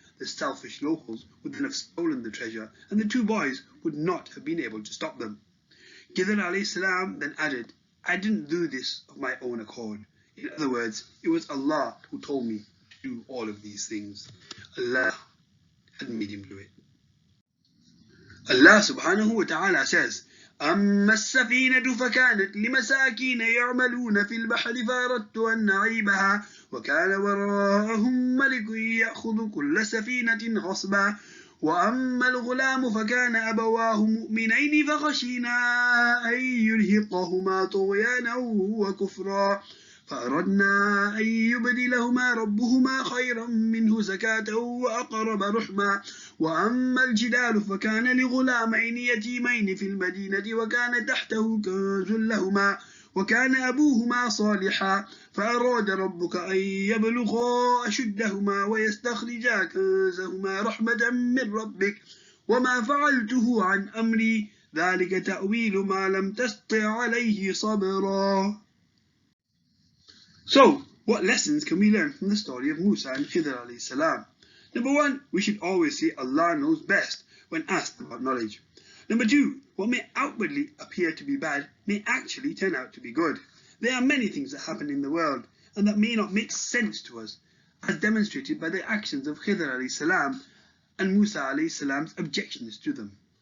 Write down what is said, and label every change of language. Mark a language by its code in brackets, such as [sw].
[en] The selfish locals would then have stolen the treasure, and the 2 boys would not have been able to stop them. Khidr alayhi salam then added, I didn't do this of my own accord. In other words, it was Allah who told me to do all of these things. Allah had made him do it. Allah subhanahu wa ta'ala says, [ar] أما السفينة فكانت لمساكين يعملون في البحر فأردت أن أعيبها وكان وراءهم ملك يأخذ كل سفينة غصبا وأما الغلام فكان أبواه مؤمنين فخشينا أن يرهقهما طغيانا وكفرا فأردنا أن يبدلهما ربهما خيرا منه زكاة وأقرب رحما وأما الجدار فكان لغلامين يتيمين في المدينة وكان تحته كنز لهما وكان أبوهما صالحا فأراد ربك أن يبلغا أشدهما ويستخرجا كنزهما رحمة من ربك وما فعلته عن أمري ذلك تأويل ما لم تستطع عليه صبرا. [en] So, what lessons can we learn from the story of Musa and Khidr alayhi salam? Number 1, we should always say Allah knows best when asked about knowledge. Number 2, what may outwardly appear to be bad may actually turn out to be good. There are many things that happen in the world and that may not make sense to us, as demonstrated by the actions of Khidr alayhi salam and Musa alayhi salam's objections to them.